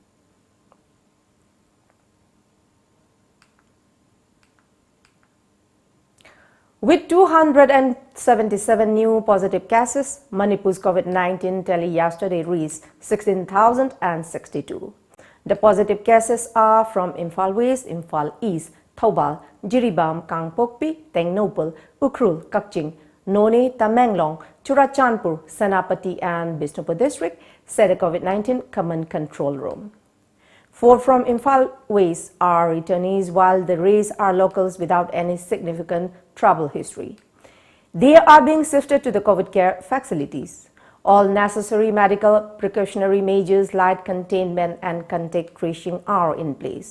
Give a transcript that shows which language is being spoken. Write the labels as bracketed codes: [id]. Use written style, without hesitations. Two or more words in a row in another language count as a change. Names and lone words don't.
[en] With 277 new positive cases, Manipur's COVID-19 tally yesterday reached 16,062. The positive cases are from Imphal West, Imphal East, Thoubal, Jiribam, Kangpokpi, Tengnopal, Ukhrul, Kakching, None, Tamenglong, Churachandpur, Senapati and Bishnupur district, said the COVID-19 Command Control Room. 4 from Imphal West are returnees, while the rest are locals without any significant travel history. They are being shifted to the COVID care facilities. All necessary medical precautionary measures like containment and contact tracing are in place.